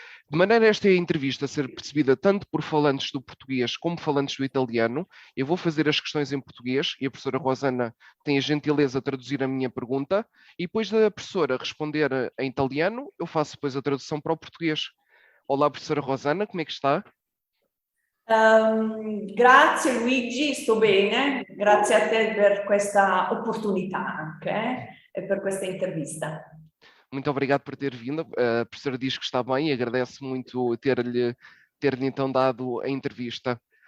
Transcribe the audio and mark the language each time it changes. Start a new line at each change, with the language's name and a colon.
Portuguese: De maneira esta entrevista a ser percebida tanto por falantes do português como falantes do italiano, eu vou fazer as questões em português e a professora Rosana tem a gentileza de traduzir a minha pergunta e depois da professora responder em italiano, eu faço depois a tradução para o português. Olá, professora Rosana, como é que está?
Italian: Grazie Luigi, sto bene, grazie a te per questa opportunità anche e per questa intervista.
Portuguese: Muito obrigado por ter vindo. A professora diz que está bem e agradece muito ter-lhe então dado a entrevista.